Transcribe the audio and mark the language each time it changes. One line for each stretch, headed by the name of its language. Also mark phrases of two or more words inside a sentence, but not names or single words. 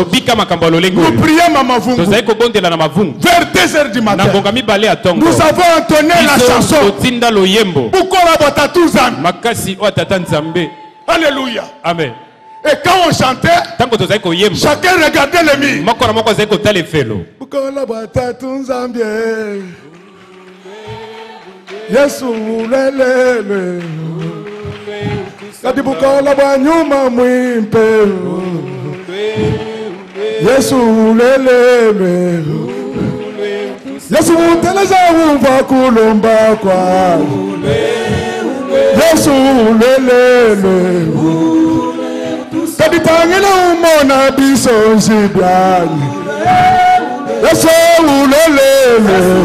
French: Nous prions Maman Vungu. Vers 2h du matin, nous avons entonné la chanson. Alléluia. Amen. Et quand on chantait, chacun regardait le mur.
Luba-Lulua: Yesu lelele katibukola bwanyuma mwimpe Yesu lelele Yesu muteleza umva kulomba kwa Yesu lelele kaditangela umona bisonzi byani Yesu lelele